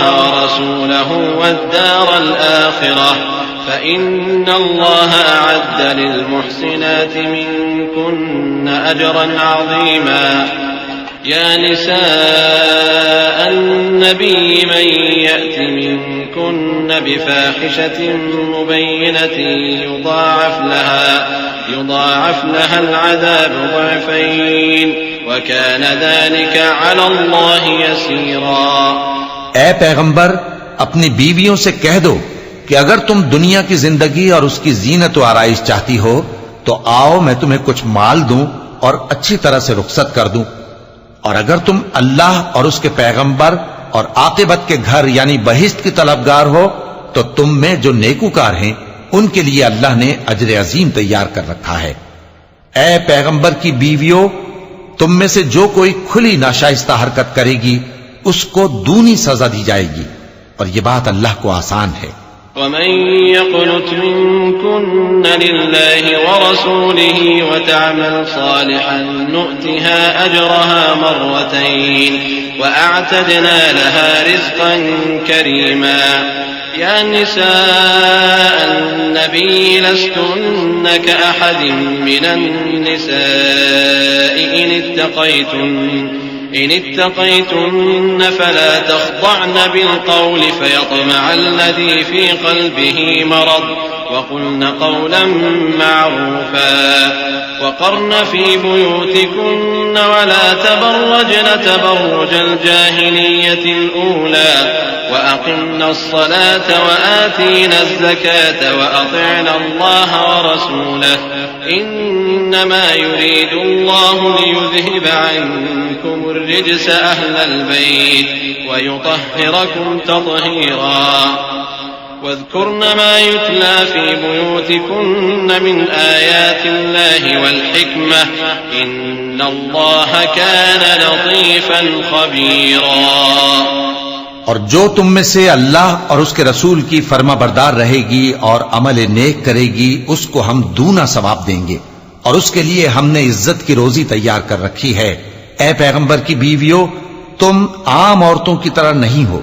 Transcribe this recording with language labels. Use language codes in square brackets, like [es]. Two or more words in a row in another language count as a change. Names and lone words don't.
[ar] ورسوله والدار الآخرة فإن الله أعد للمحسنات منكن أجرا عظيما يا نساء النبي من يأت منكن بفاحشة مبينة يضاعف لها العذاب ضعفين وكان ذلك على الله يسيرا। [ur] اے پیغمبر، اپنی بیویوں سے کہہ دو کہ اگر تم دنیا کی زندگی اور اس کی زینت و آرائش چاہتی ہو تو آؤ میں تمہیں کچھ مال دوں اور اچھی طرح سے رخصت کر دوں. اور اگر تم اللہ اور اس کے پیغمبر اور عاقبت کے گھر یعنی بہشت کی طلبگار ہو تو تم میں جو نیکوکار ہیں ان کے لیے اللہ نے اجر عظیم تیار کر رکھا ہے. اے پیغمبر کی بیویو، تم میں سے جو کوئی کھلی ناشائستہ حرکت کرے گی اس کو دونی سزا دی جائے گی اور یہ بات اللہ کو آسان ہے. [ar] ومن يقنت منكن لله ورسوله وتعمل صالحا نؤتها أجرها مرتين وأعتدنا لها رزقا كريما. يا نساء النبي لستن كأحد من النساء إن اتقيتن فلا تخضعن بالقول فيطمع الذي في قلبه مرض وقلن قولا معروفا وقرن في بيوتكن ولا تبرجن تبرج الجاهلية الأولى وأقمن الصلاة وآتين الزكاة وأطعن الله ورسوله إنما يريد الله ليذهب عنكم الرجس أهل البيت ويطهركم تطهيرا واذكرن ما يتلى في بيوتكن من آيات الله والحكمة إن الله كان لطيفا خبيرا। [ur] اور جو تم میں سے اللہ اور اس کے رسول کی فرماں بردار رہے گی اور عمل نیک کرے گی اس کو ہم دونا ثواب دیں گے اور اس کے لیے ہم نے عزت کی روزی تیار کر رکھی ہے. اے پیغمبر کی بیویو، تم عام عورتوں کی طرح نہیں ہو.